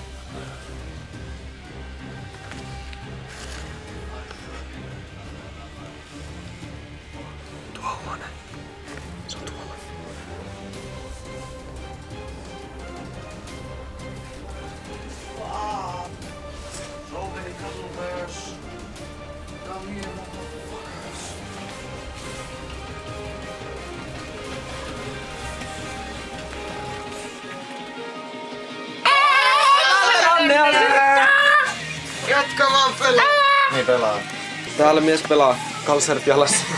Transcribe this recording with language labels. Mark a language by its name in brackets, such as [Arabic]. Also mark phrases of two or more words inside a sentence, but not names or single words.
[Finnish] Tuo huone. Se on tuolla. [English] So many cuddle bears. Come here, motherfuckers. [Finnish] Jatka vaan pelaa. Niin pelaa. Täällä mies pelaa kalsarit jalassa.